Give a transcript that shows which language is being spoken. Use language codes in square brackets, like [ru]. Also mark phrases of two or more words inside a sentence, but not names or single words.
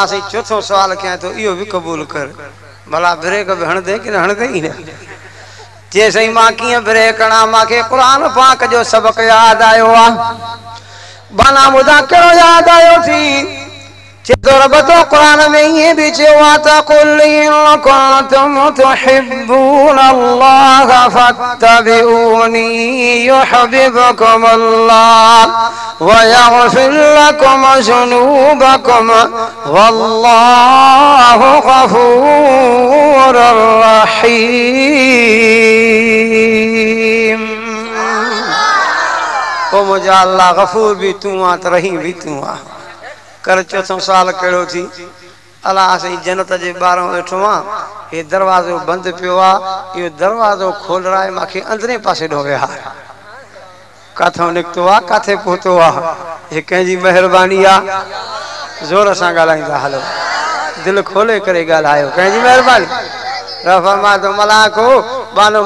[sd] साईं चोथों सुवाल कयां थो इहो बि क़बूल कर भला ब्रेक बि हणंदे की न हणंदे ई न चए साईं मां कीअं ब्रेक हणां मांखे क़ुर पाक जो सबक़ यादि आयो आहे बाना ॿुधा कहिड़ो यादि आयो थी चए थो रब तो क़ुर में ईअं बि चयो आहे त [ar] قل إن كنتم تحبون الله فاتبعوني يحببكم الله ويغفر لكم ذنوبكم والله غفور رحيم [sd] ओ मुंहिंजा अल्लाह गफूर भी तूं आ त रहीम भी तूं आ कर चोथों साल कहिड़ो थी अलाह साईं जन्नत जे ॿाहिरों वेठो आहियां हे दरवाज़ो बंदि पियो आहे इहो दरवाज़ो खोलराए मूंखे अंदरे पासे ॾो विहार किथां निकितो आहे किथे पहुतो आहे हे कंहिंजी महिरबानी आहे ज़ोर सां ॻाल्हाईंदा हलो दिलि खोले करे ॻाल्हायो कंहिंजी महिरबानी रब फरमाए थो मलाको बानो